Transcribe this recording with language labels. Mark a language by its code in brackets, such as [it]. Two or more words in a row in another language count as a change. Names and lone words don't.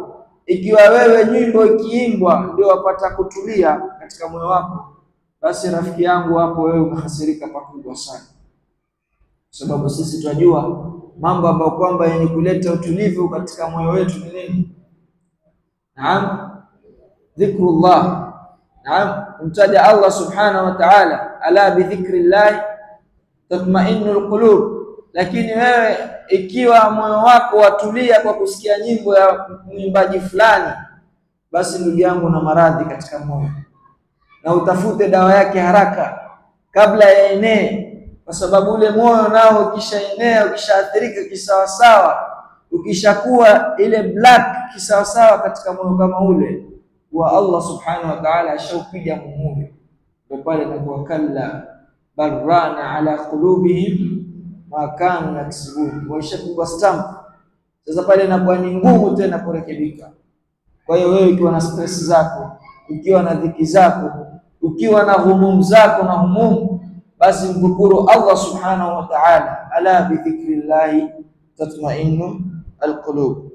[sw] Ikiwa wewe nyimbo ikiimbwa ndio wapata kutulia katika moyo wako, basi rafiki yangu hapo wewe umehasirika pakubwa sana. Sababu sisi tunajua mambo ambayo kwamba yenye kuleta utulivu katika moyo wetu ni nini? Naam, dhikrullah. Naam, kumtaja Allah [ar] سبحانه وتعالى. ألا بذكر الله تطمئن القلوب. [sw] Lakini wewe ikiwa moyo wako watulia kwa kusikia nyimbo ya mwimbaji fulani, basi ndugu yangu na maradhi katika moyo, na utafute dawa yake haraka kabla ya enee, kwa sababu ule moyo nao ukishaenea, ukishaathirika kisawasawa, ukishakuwa ile black kisawasawa katika moyo kama ule wa Allah [ar] سبحانه وتعالى [sw] ashaupiga muhuri, ndio pale inakuwa [ar] كلا بران على قلوبهم ما كانوا يكسبون, [sw] waishapigwa stamp. Sasa pale inakuwa ni ngumu tena kurekebika. Kwa hiyo wewe ukiwa na stress zako, ukiwa na dhiki zako, ukiwa na humum zako na humum, basi mdhukuru Allah [ar] سبحانه وتعالى. ألا بذكر الله تطمئن القلوب.